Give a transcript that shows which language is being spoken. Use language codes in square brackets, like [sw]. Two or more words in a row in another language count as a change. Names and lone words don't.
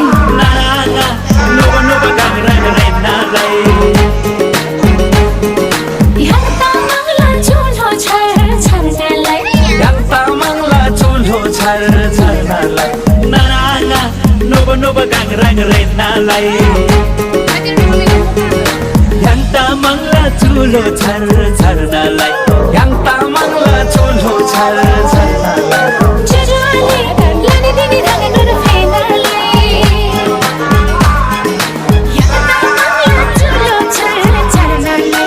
[tmg] नाना नोबा नोबा गाङ रेनालाई [ne] यहाँ तामाङला चुल्हो छर छर्नलाई यहाँ तामाङला चुल्हो छर छर्नलाई [tmg] नाना नोबा नोबा गाङ रेनालाई [ne] यहाँ तामाङला चुल्हो छर छर्नलाई यहाँ तामाङला चुल्हो छर छर्नलाई जुजुआले लाने दिने रागे गर फेर्नलाई यहाँ तामाङला चुल्हो छर छर्नलाई